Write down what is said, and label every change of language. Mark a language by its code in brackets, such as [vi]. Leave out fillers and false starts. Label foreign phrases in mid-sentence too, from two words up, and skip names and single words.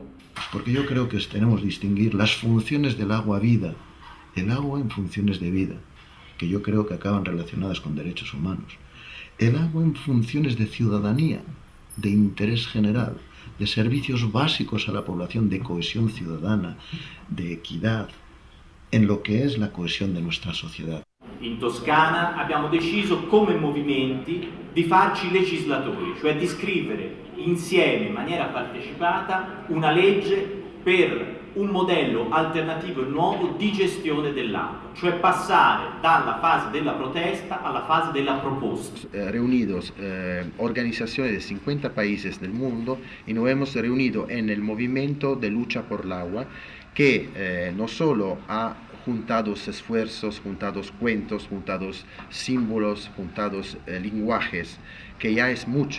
[es] Porque yo creo que tenemos que distinguir las funciones del agua vida, el agua en funciones de vida. que yo creo que acaban relacionadas con derechos humanos. El agua en funciones de ciudadanía, de interés general, de servicios básicos a la población, de cohesión ciudadana, de equidad, en lo [it] che è la coesione di nostra società. In Toscana abbiamo deciso come movimenti di farci legislatori, cioè di scrivere insieme in maniera partecipata una legge per un modello alternativo e nuovo di gestione dell'acqua, cioè passare dalla fase della protesta alla fase della proposta. [es] Reunidos organizaciones de 50 países del mundo y nos hemos reunido en el movimiento de lucha por el agua que no solo ha juntados esfuerzos, juntados cuentos, juntados símbolos, juntados lenguajes, que ya es mucho.